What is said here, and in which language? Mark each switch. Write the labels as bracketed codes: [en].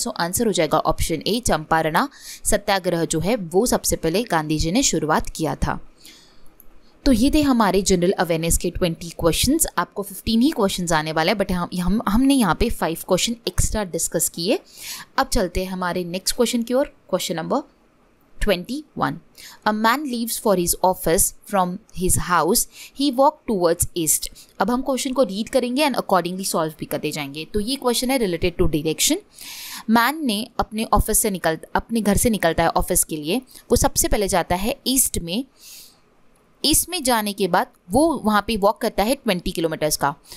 [hi] So answer हो जाएगा option A, चंपारणा सत्याग्रह जो है वो सबसे पहले गांधी जी ने शुरुआत किया था। तो ये थे हमारे जनरल अवेयरनेस के 20 क्वेश्चंस। आपको 15 ही क्वेश्चंस आने वाला है, बट हमने यहाँ पे 5 क्वेश्चन एक्स्ट्रा डिस्कस किए। अब चलते हैं हमारे नेक्स्ट क्वेश्चन की ओर। [en] Question number 21, a man leaves for his office from his house, he walked towards east। [hi] अब हम क्वेश्चन को रीड करेंगे [en] and accordingly solve [hi] भी करते जाएंगे। तो ये क्वेश्चन है [en] Related to direction. [hi] मैन ने अपने अपने घर से निकलता है ऑफिस के लिए, वो सबसे पहले जाता है ईस्ट में। ईस्ट में जाने के बाद वो वहाँ पे वॉक करता है 20 किलोमीटर्स का।